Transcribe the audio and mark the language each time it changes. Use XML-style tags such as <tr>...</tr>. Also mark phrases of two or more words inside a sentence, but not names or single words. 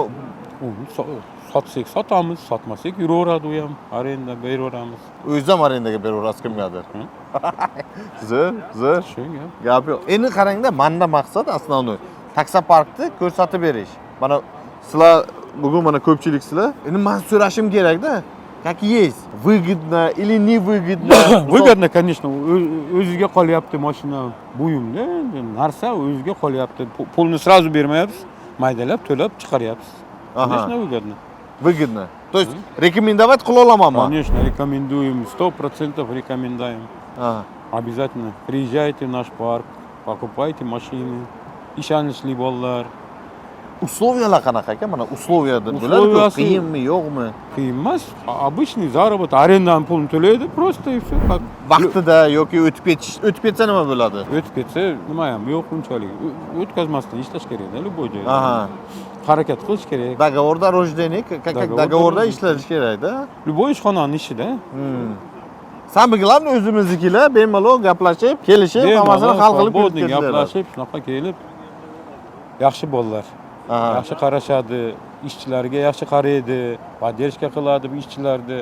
<uz>Uni sotsak sotamiz, sotmasak yuraveradi u ham, arenda beraveramiz. o'zingiz ham arendaga beraverasiz kimgadir. Zo'r. Shunga. Gap yo'q. Endi qarangda, menda maqsad основной taksoparkni ko'rsatib berish. Mana sizlar bugun mana ko'pchilik sizlar, endi men so'rashim kerak-da.</uz> <ru>Как есть? Выгодно или не выгодно? Выгодно, конечно.</ru> <uz>O'ziga qolyapti mashina buyumda, narsa o'ziga qolyapti. Pulni сразу bermayapsiz, maydalab, to'lab chiqaryapsiz.</uz> <ru>Конечно, выгодно. Выгодно. То есть рекомендовать</ru> <uz>qila olamanmi?</uz> <ru>Конечно, рекомендуем, 100% рекомендуем. Обязательно приезжайте в наш парк, покупайте машины,</ru> <uz>ishonchli bolalar. Условиялар qanaqa aka? Mana условияda bo'ladi, qiyinmi, yo'qmi? Qiyin emas,</uz> <ru>обычный заработок,</ru> <uz>arendan pulni to'laydi,</uz> <ru>просто и все.</ru> <uz>Vaqtida yoki o'tib ketsa nima bo'ladi? O'tib ketsa nima ham yo'q unchalik. O'tkazmasdan ishlash kerak-da, любой joyda. Harakat qilish kerak. Договорda</uz> <ru>рождения, как</ru> <uz>договорda ishlash kerak-da. Любой ishxonaning ishi-da. Sambiqlarni o'zimiznikilar bemalol gaplashib, kelishib, hammasini hal qilib ketdilar. Gaplashib, shunaqa kelib yaxshi bolalar. Yaxshi qarashadi, ishchilarga yaxshi qaraydi, podдержка qiladi bu ishchilarni.</uz>